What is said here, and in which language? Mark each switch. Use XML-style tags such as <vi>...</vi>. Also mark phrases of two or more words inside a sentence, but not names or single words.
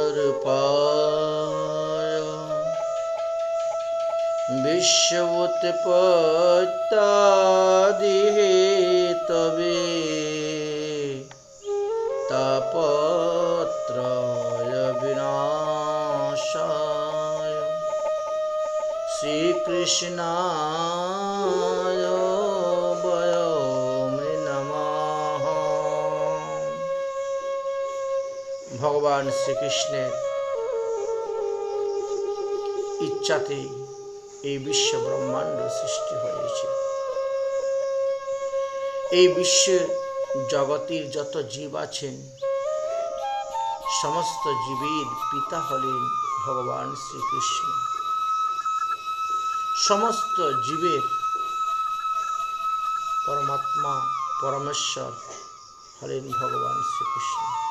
<sa>रूपाय विश्वोत्पत्त्यादिहेतवे तापत्रय विनाशाय श्रीकृष्णाय वयं नमः।</sa> <bn>ভগবান শ্রীকৃষ্ণের ইচ্ছাতে এই বিশ্ব ব্রহ্মাণ্ড সৃষ্টি হয়েছে। এই বিশ্বের জগতের যত জীব আছেন সমস্ত জীবের পিতা হলেন ভগবান শ্রীকৃষ্ণ। সমস্ত জীবের পরমাত্মা পরমেশ্বর হলেন ভগবান শ্রীকৃষ্ণ।</bn>